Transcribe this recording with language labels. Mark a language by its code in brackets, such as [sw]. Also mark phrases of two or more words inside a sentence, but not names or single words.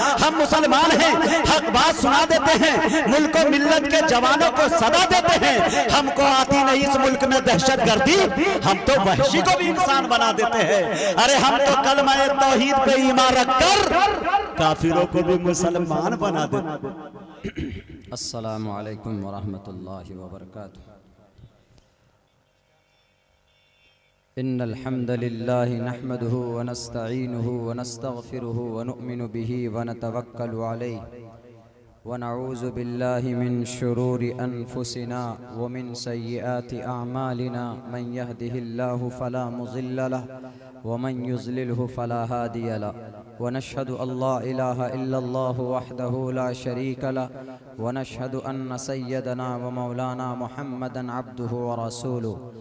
[ur] ہم مسلمان ہیں، حق بات سنا دیتے ہیں، ملک اور ملت کے جوانوں کو صدا دیتے ہیں. ہم کو آتی نہیں اس ملک میں دہشت گردی، ہم تو وحشی کو بھی انسان بنا دیتے ہیں. ارے ہم تو کلمۂ توحید پہ ایمان رکھ کر کافروں کو بھی مسلمان بنا دیتے. [ar] السلام عليكم ورحمة الله وبركاته. إن الحمد لله نحمده ونستعينه ونستغفره ونؤمن به ونتوكل عليه ونعوذ بالله من شرور أنفسنا ومن سيئات أعمالنا. من يهده الله فلا مضل له ومن يضلله فلا هادي له ونشهد أن لا إله إلا الله وحده لا شريك له ونشهد أن سيدنا ومولانا محمدا عبده ورسوله.